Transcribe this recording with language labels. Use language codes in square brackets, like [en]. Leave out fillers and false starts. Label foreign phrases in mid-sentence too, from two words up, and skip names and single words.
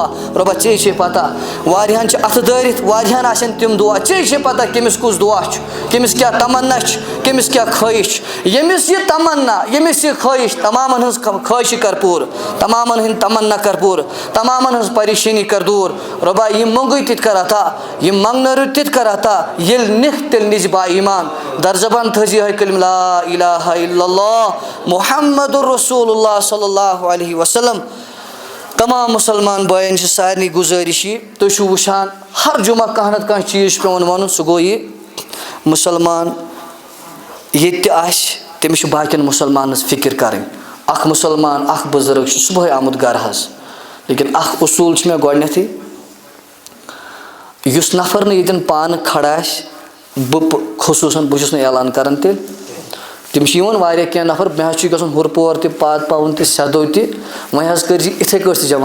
[ks] رۄبا ژے چھے پتہ, واریاہن چھِ اَتھٕ دٲرِتھ, واریاہن آسن تِم دعا, ژے چھے پتہ کٔمِس کُس دعا چھُ, کٔمِس کیٛاہ تمنا چھِ, کٔمِس کیٛاہ خٲہِش چھِ. ییٚمِس یہِ تمنا, ییٚمِس یہِ خٲہِش, تمامن ہٕنٛز خٲہِشہِ کر پوٗرٕ, تمامن ہٕنٛدۍ تمنا کر پوٗرٕ, تمامن ہٕنٛز پریشٲنی کر دوٗر. رۄبا یِم مۄنٛگٕے تِتہِ کر عطا, یِم منٛگنٲرِو تِتہِ کر عطا. ییٚلہِ نِکھ تیٚلہِ نِژ با ایٖمان, در زبان تھٲوزِ یِہوٚے کلمہ [ar] لا الہ الا اللہ محمد رسول اللہ صلی اللہ علیہ وسلم. [ks] تمام مسلمان بٲیَن چھِ سارنٕے گُزٲرِش یہِ, تُہۍ چھِو وٕچھان ہر جمعہ کانٛہہ نتہٕ کانٛہہ چیٖز چھُ پٮ۪وان وَنُن, سُہ گوٚو یہِ مُسلمان ییٚتہِ تہِ آسہِ تٔمِس چھِ باقیَن مُسلمانَس فِکر کَرٕنۍ. اکھ مُسلمان اکھ بُزرٕگ چھُ صُبحٲے آمُت گرٕ حظ, لیکن اکھ اصوٗل چھُ مےٚ گۄڈنیٚتھٕے, یُس نفر نہٕ ییٚتٮ۪ن پانہٕ کھڑا آسہِ, بہٕ خصوٗصن بہٕ چھُس نہٕ اعلان کران تیٚلہِ, تِم چھِ یِوان واریاہ کینٛہہ نفر, مےٚ حظ چھُ گژھُن ہُر پور تہِ, پات پاوُن تہِ, سیٚدو تہِ, وۄنۍ حظ کٔرزِ یِتھٕے کٲٹھۍ تہِ جمع.